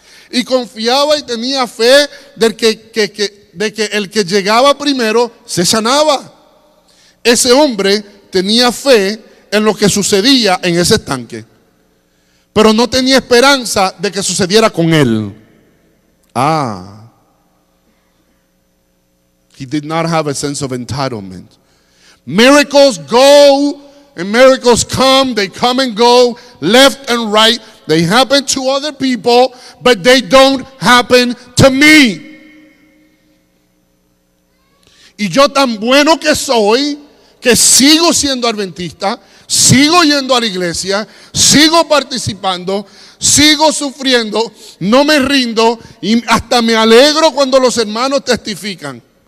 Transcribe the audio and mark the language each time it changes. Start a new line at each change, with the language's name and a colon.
Spanish: Y confiaba y tenía fe de que el que llegaba primero se sanaba. Ese hombre tenía fe en lo que sucedía en ese estanque, pero no tenía esperanza de que sucediera con él.
English: He did not have a sense of entitlement. Miracles go and miracles come. They come and go, left and right. They happen to other people, but they don't happen to me.
Spanish: Y yo tan bueno que soy, que sigo siendo adventista, sigo yendo a la iglesia, sigo participando, sigo sufriendo, no me rindo y hasta me alegro cuando los hermanos testifican.